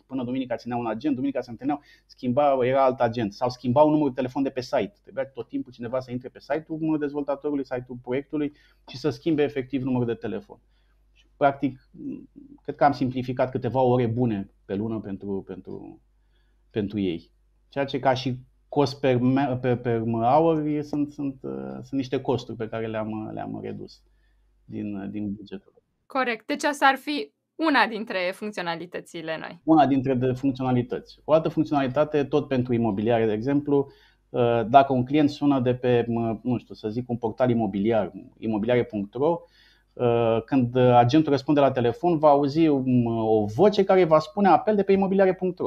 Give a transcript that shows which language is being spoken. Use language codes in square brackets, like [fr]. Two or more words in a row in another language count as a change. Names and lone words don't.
[ro] Până duminica țineau un agent, duminica se întâlneau, era alt agent sau schimbau numărul de telefon de pe site. Trebuia tot timpul cineva să intre pe site-ul dezvoltatorului, site-ul proiectului și să schimbe efectiv numărul de telefon. Și, practic, cred că am simplificat câteva ore bune pe lună pentru ei. Ceea ce ca și [en] cost per hour [ro] sunt niște costuri pe care le-am redus din bugetul. Corect. Deci asta ar fi una dintre funcționalitățile noi. Una dintre funcționalități. O altă funcționalitate, tot pentru imobiliare, de exemplu, dacă un client sună de pe, nu știu, să zic un portal imobiliar, imobiliare.ro, când agentul răspunde la telefon, va auzi o voce care va spune apel de pe imobiliare.ro.